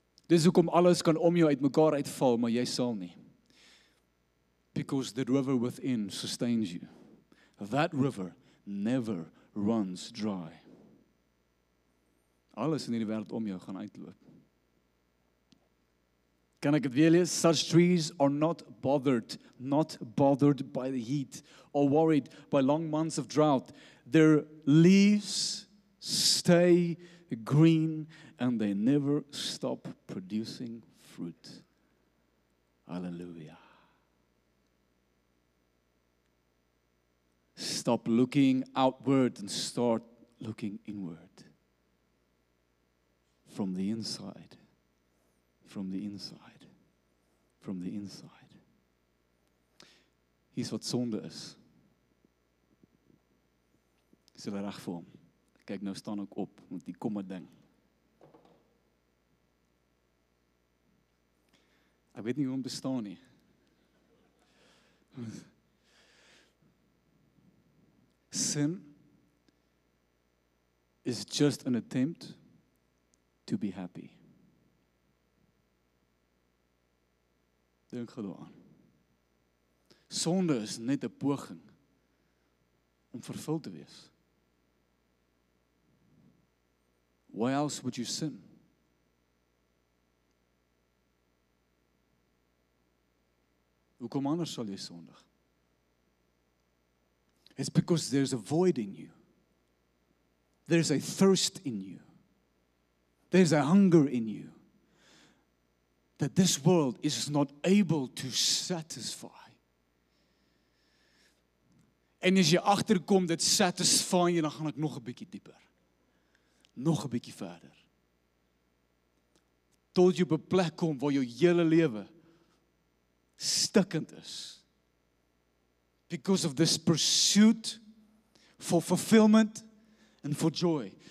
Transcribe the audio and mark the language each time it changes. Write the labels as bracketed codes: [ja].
[af] Dis hoekom alles kan om jou uitmekaar uitval, maar jy sal nie. [en] Because the river within sustains you. That river never runs dry. [af] Alles in hierdie wêreld om jou gaan uitloop. Kan ek dit weer lees? [en] Such trees are not bothered by the heat or worried by long months of drought. Their leaves stay green and they never stop producing fruit. Hallelujah. Stop looking outward and start looking inward. From the inside. From the inside. From the inside. [af] Hier's wat sonde is. Is hulle reg vir hom? Kyk, nou staan ek op, want hier kom 'n ding. Ek weet nie hoe om te staan nie. [en] Sin is just an attempt to be happy. [af] Dink gou daaraan. Sonde is net 'n poging om vervul te wees. [en] Why else would you sin? [af] Hoekom anders sal jy sondig? [en] It's because there's a void in you. There's a thirst in you. There's a hunger in you that this world is not able to satisfy. [af] En as jy agterkom dit satisfy jy, dan gaan ek nog 'n bietjie dieper. Nog 'n bietjie verder. Tot jy op 'n plek kom waar jou hele lewe stikkend is. [en] Because of this pursuit for fulfillment and for joy.